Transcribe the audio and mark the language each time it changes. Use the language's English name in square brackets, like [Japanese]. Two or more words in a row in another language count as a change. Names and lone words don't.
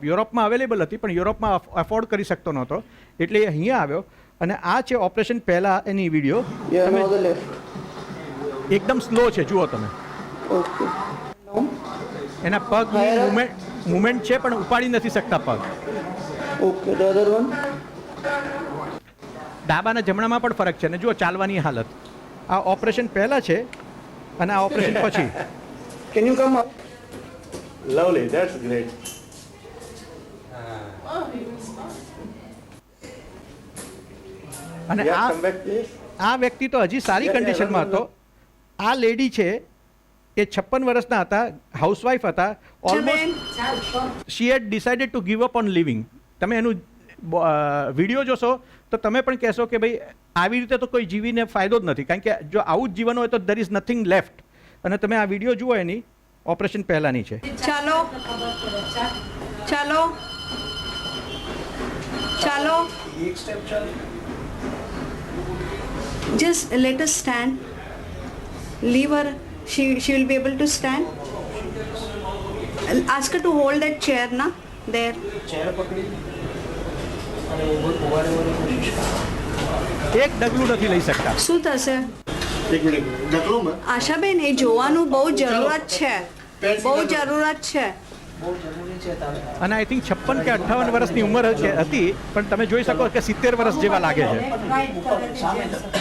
[Gujarati] યુરોપમાં અવેલેબલ હતી પણ યુરોપમાં અફોર્ડ કરી શકતો નહોતો, એટલે એ અહીંયા આવ્યો. અને આ છે ઓપરેશન પહેલાં એની વિડીયો. એકદમ સ્લો છે, જુઓ તમે. એના પગની મુવમેન્ટ છે પણ ઉપાડી નથી શકતા પગ. [English] Okay, the other one. [Gujarati] ડાબાના જમણામાં પણ ફરક છે ને જુઓ ચાલવાની હાલત. આ ઓપરેશન પહેલાં છે અને આ ઓપરેશન પછી. [English] Can you come up? Lovely, that's great. [Gujarati] અને [English] Yeah, come back please. [Gujarati] આ વ્યક્તિ તો હજી સારી [English] Yeah, [Gujarati] કન્ડિશનમાં [English] yeah, [Gujarati] હતો. આ લેડી છે એ 56 વર્ષના હતા, હાઉસવાઈફ હતા. [English] almost she had decided to give up on living. [Gujarati] તમે એનું વિડીયો જોશો તો તમે પણ કહેશો કે ભાઈ આવી રીતે તો કોઈ જીવીને ફાયદો જ નથી, કારણ કે જો આવું જ જીવન હોય તો [English] there is nothing left. [Gujarati] અને તમે આ વિડીયો જુઓ એની ઓપરેશન પહેલાંની છે. ચાલો ચાલો ચાલો [English] just let us stand, leave her, she will be able to stand. Ask her to hold that chair na there. [Gujarati] એક ડગલું નથી લઈ શકતા. શું થશે એક મિનિટ ઢકલો માં આશાબેન? એ જોવાનું બહુ જરૂરત છે, બહુ જરૂરત છે. અને [English] I think [Gujarati] 56 કે 58 વર્ષની ઉંમર હતી, પણ તમે જોઈ શકો કે 70 વર્ષ જેવા લાગે છે.